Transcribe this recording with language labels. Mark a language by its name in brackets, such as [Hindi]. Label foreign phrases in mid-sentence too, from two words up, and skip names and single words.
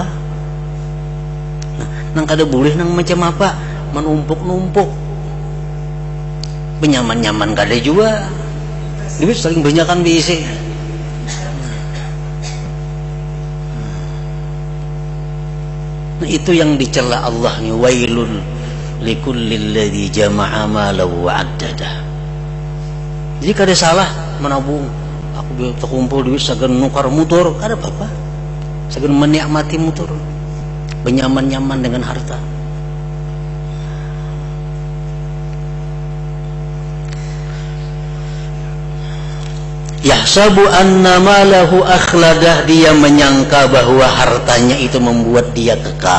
[Banjar] Nah, nang kada boleh nang macam apa, menumpuk-numpuk. Benyaman-nyaman kada juga, duit saling banyakan diisi. Nah, itu yang dicela Allah ni, [Arabic] ويل لكل الذي جمع ماله وعدده. [Banjar] Jadi kada salah menabung. Aku terkumpul duit sagan nukar motor, kada apa-apa. Sagan menikmati motor, benyaman-nyaman dengan harta. [Arabic] يحسب أن ماله أخلده, [Indonesian] dia menyangka bahwa hartanya itu membuat dia kekal.